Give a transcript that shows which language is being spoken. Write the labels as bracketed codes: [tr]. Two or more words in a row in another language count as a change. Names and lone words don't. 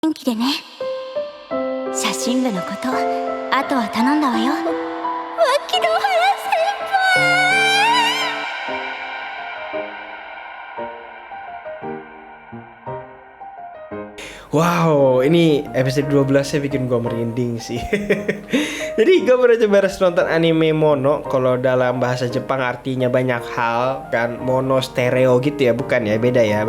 [ja] 元気でね。写真部のこと、あとは頼んだわよ。脇の原先輩。 [id] Wow, ini episode 12-nya bikin gue merinding sih. Jadi gue baru coba nonton anime mono. Kalau dalam bahasa Jepang artinya banyak hal, kan mono stereo gitu ya, bukan ya, beda ya.